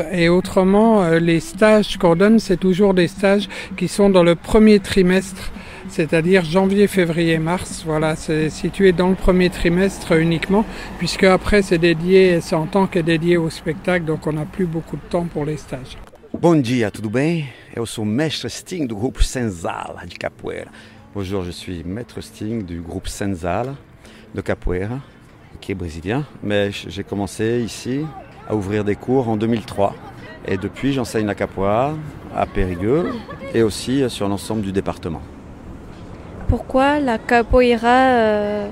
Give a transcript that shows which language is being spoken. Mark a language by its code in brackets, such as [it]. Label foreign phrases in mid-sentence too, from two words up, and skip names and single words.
[fr] Et autrement, les stages qu'on donne, c'est toujours des stages qui sont dans le premier trimestre, c'est-à-dire janvier, février, mars. Voilà, c'est situé dans le premier trimestre uniquement, puisque après c'est en tant que dédié au spectacle, donc on n'a plus beaucoup de temps pour les stages. [pt] Bom dia, tudo bem? Eu sou Mestre Sting do groupe Senzala de Capoeira. [fr] Bonjour, je suis Maître Sting du groupe Senzala de Capoeira, qui est brésilien, mais j'ai commencé ici à ouvrir des cours en 2003. Et depuis, j'enseigne la capoeira à Périgueux et aussi sur l'ensemble du département. Pourquoi la capoeira